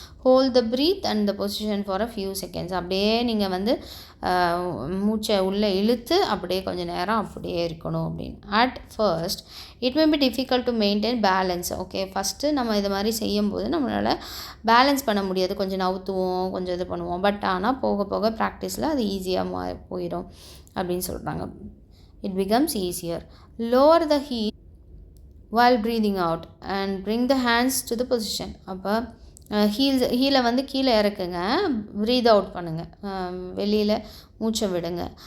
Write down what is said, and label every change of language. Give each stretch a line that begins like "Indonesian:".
English: Hold the breath and the position for a few seconds.
Tamil: அப்படியே நீங்கள் வந்து மூச்சை உள்ளே இழுத்து அப்படியே கொஞ்சம் நேரம் அப்படியே இருக்கணும் அப்படின்னு.
English: At first it may be difficult to maintain balance.
Tamil: Okay, first நம்ம இது மாதிரி செய்யும்போது நம்மளால் பேலன்ஸ் பண்ண முடியாது. கொஞ்சம் நவுத்துவோம், கொஞ்சம் இது பண்ணுவோம். பட் ஆனால் போக போக ப்ராக்டிஸில் அது ஈஸியாக போயிடும் அப்படின்னு சொல்கிறாங்க.
English: It becomes easier. Lower the heat while breathing out and bring the hands to the position.
Tamil: அப்போ ஹீலை வந்து கீழே இறக்குங்க, ப்ரீத் அவுட் பண்ணுங்கள், வெளியில் மூச்சை விடுங்க.